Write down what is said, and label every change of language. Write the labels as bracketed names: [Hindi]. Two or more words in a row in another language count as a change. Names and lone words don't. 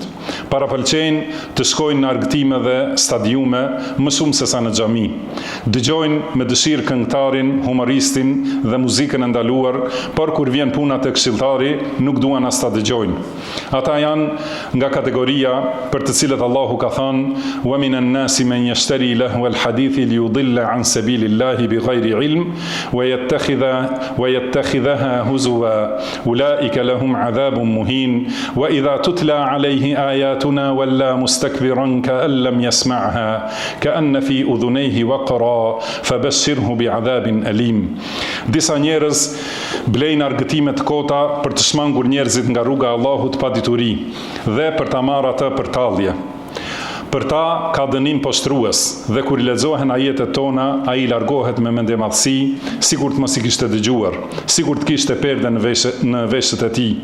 [Albanian] Parapëlqejnë të shkojnë në argëtime dhe stadiume, më shumë se sa në xhami. Dëgjojnë me dëshirë këngëtarin, humoristin dhe muzikën e ndaluar, por kur vjen puna te këshilltari, nuk duan as ta dëgjojnë. Ata janë nga kategoria për të cilët Allahu ka thënë: [Arabic] "ومن الناس من يشتري لهو الحديث ليضل عن سبيل الله بغير علم ويتخذها هزوا أولئك لهم عذاب مهين وإذا تتلى عليه آياتنا ولى مستكبرا كأن لم يسمعها كأن في أذنيه وقرا فبشره بعذاب أليم." [Albanian] Disa njerëz blejnë argëtime të kota për të shmangur njerëzit nga rruga e Allahut pa dituri dhe për ta marrë atë për tallje. Për ta ka dënim poshtrues dhe kur I lexohen ajetet tona, ai largohet me mendjemadhësi, sikur të mos I kishte dëgjuar, sikur të kishte perde në veshët e tij.